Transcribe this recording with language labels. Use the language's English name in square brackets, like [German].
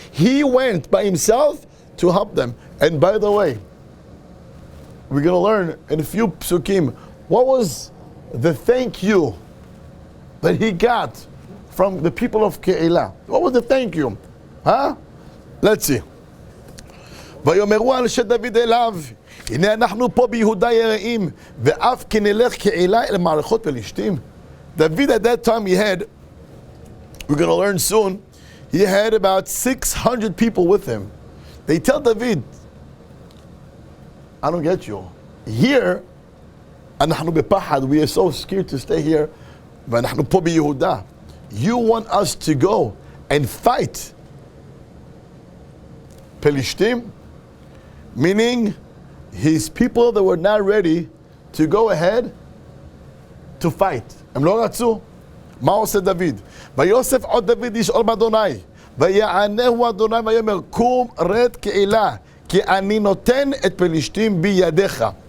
[English] He went by himself to help them. And by the way, we're going to learn in a few psukim, what was the thank you that he got from the people of Kehillah? What was the thank you? Let's see. [Hebrew] ויאמרו אנשי דוד אליו, הנה אנחנו פה ביהודה יראים, ואף כי נלך קהילה אל מערכות פלישתים. [English] David at that time we're going to learn soon, he had about 600 people with him. They tell David, I don't get you. Here, [Hebrew] אנחנו בפחד, [English] we are so scared to stay here, [Hebrew] ואנחנו פה ביהודה. [English] You want us to go and fight Pelishtim? Meaning, his people that were not ready to go ahead to fight. [Hebrew] הם לא רצו. מה עושה דוד? ויוסף עוד דוד ישאול באדוני, ויענהו אדוני ויאמר, קום רד קהילה, כי אני נותן את פלישתים בידיך.